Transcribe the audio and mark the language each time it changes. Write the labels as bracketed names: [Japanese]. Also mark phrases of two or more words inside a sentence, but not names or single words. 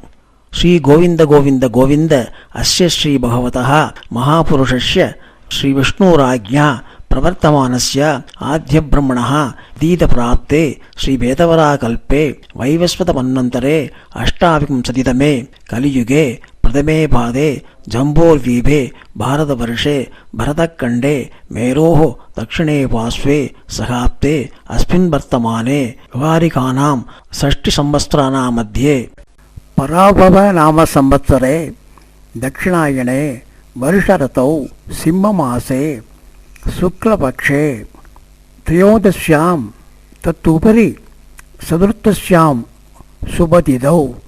[Sanskrit] श्री गोविन्द गोविन्द गोविन्द अस्य श्री भगवतः महापुरुषस्य श्री विष्णुराज्ञा प्रवर्तमानस्य आद्य ब्रह्मणः तीतप्राप्ते श्री वेदवराहकल्पे वैवस्वत मन्वन्तरे अष्टाविंशतितमे कलियुगे प्रथमे पादे जम्बोर्वीपे भारतवर्षे भरतखण्डे मेरोः दक्षिणे पार्श्वे शकाब्दे अस्मिन् वर्तमाने विवारिकानाम् षष्टि संवत्सराणां मध्ये पराभव नाम संवत्सरे दक्षिणायने वर्षऋतौ सिंहमासे शुक्लपक्षे त्रयोदश्याम् तदुपरि चतुर्दश्याम् शुभतिथौ